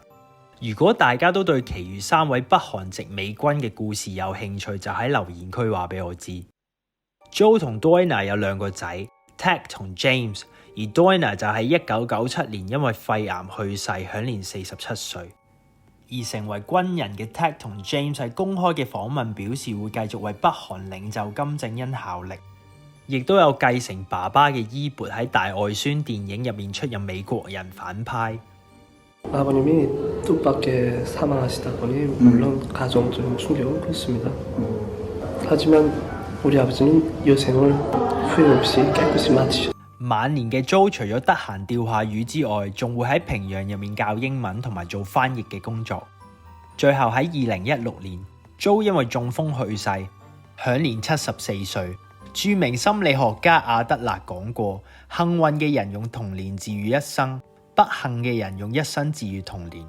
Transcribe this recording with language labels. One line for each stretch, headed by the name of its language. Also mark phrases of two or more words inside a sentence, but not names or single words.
Cantonese: 如果大家都對其餘3位北韓籍美軍嘅故事有興趣，就喺留言區話俾我知。Joe 同 Doina 有2個仔 Ted 同 James， 而 Doina 就喺1997年因為肺癌去世，享年47歲。而成為軍人嘅 Ted 同 James 喺公開嘅訪問表示會繼續為北韓領袖金正恩效力，亦都有繼承爸爸嘅衣缽喺大外宣電影入面出任美國人反派。
Korean: 아버님이 뜻밖의 사망하시다 보니 물론 가정적인 충격은 컸습니다. 하지만 우리 아버지는 여생을 후회 없이 깨끗이 마치셨습니다.
Cantonese: 晚年嘅 Joe 除咗得閒釣下魚之外，仲會喺平壤入面教英文同埋做翻譯嘅工作。最後喺2016年 ，Joe 因為中風去世，享年74歲。著名心理學家阿德勒講過：幸運嘅人用童年治愈一生，不幸嘅人用一生治愈童年。